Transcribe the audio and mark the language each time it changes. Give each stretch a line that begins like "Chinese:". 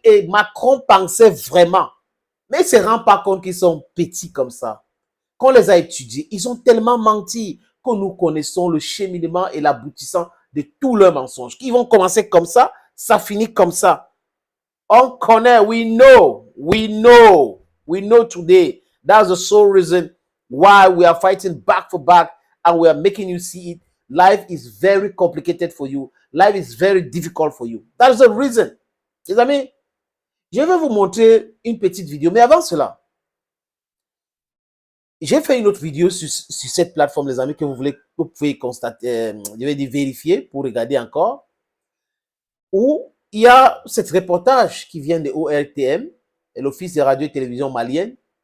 French: Et Macron pensait vraiment. Mais ils ne se rendent pas compte qu'ils sont petits comme ça. Quand on les a étudiés, ils ont tellement menti que nous connaissons le cheminement et l'aboutissant de tous leurs mensonges. Ils vont commencer comme ça, ça finit comme ça. On connaît,
English: we know today. That's the sole reason why we are fighting back for back and we are making you see it. Life is very complicated for you. Life is very difficult for you. That's the reason.
French: Les amis, je vais vous montrer une petite vidéo, mais avant cela, j'ai fait une autre vidéo sur cette plateforme, les amis, que vous pouvez constater, je vais dire vérifier pour regarder encore, où il y a cet reportage qui vient de ORTM, l'Office de radio et télévision malienne.